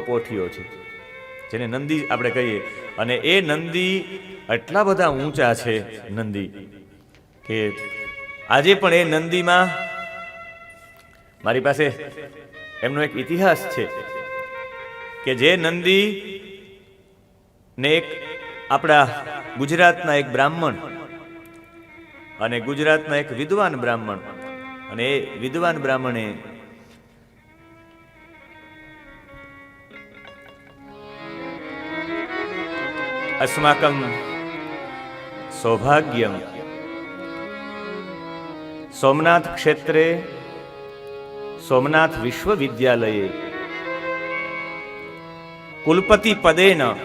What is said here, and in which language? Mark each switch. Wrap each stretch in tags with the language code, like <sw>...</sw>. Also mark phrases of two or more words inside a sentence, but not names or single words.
<gu>પોઠિયો છે જેને નંદી આપણે કહીએ, અને એ નંદી એટલા બધા ઊંચા છે નંદી, કે આજે પણ એ નંદીમાં મારી પાસે એમનો એક ઇતિહાસ છે કે જે નંદી ને એક આપણા ગુજરાતના એક બ્રાહ્મણ અને ગુજરાતના એક વિદ્વાન બ્રાહ્મણ, અને એ વિદ્વાન બ્રાહ્મણે</gu> <sa>अस्माकं सौभाग्यम सोमनाथ क्षेत्रे सोमनाथ विश्वविद्यालये कुलपति पदेन</sa>